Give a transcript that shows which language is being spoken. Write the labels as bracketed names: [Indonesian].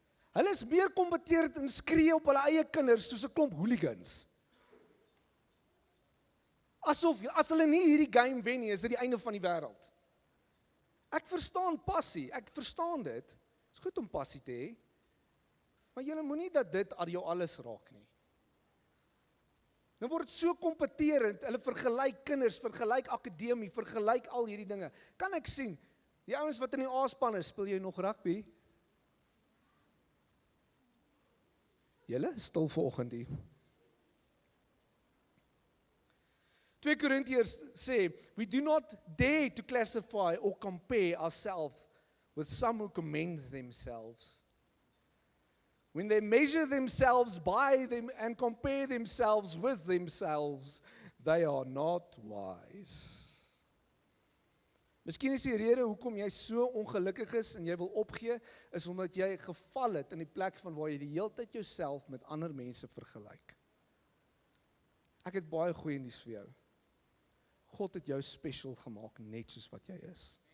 [Afrikaans] Hulle is meer kompeteerd en skree op hulle eie kinders soos 'n klomp hooligans. Asof, as hulle nie hierdie game wen nie, is dit die einde van die wêreld. Ek verstaan passie, ek verstaan dit. Het is goed om passie te hê, maar julle moenie dat dit aan jou alles raak nie. Nou word dit so kompeterend, hulle vergelyk kinders, vergelyk akademie, vergelyk al hierdie dinge. Kan ek sien, die ouens wat in die A-span is, speel jy nog rugby? Julle stil vanoggend hier. 2 Korintiërs sê, [English] we do not dare to classify or compare ourselves with some who commend themselves. When they measure themselves by them and compare themselves with themselves, they are not wise. [Afrikaans] Miskien is die rede hoekom jy so ongelukkig is en jy wil opgee, is omdat jy geval het in die plek van waar jy die hele tyd jouself met ander mense vergelyk. Ek het baie goeie nuus vir jou. God het jou special gemaak, net soos wat jy is.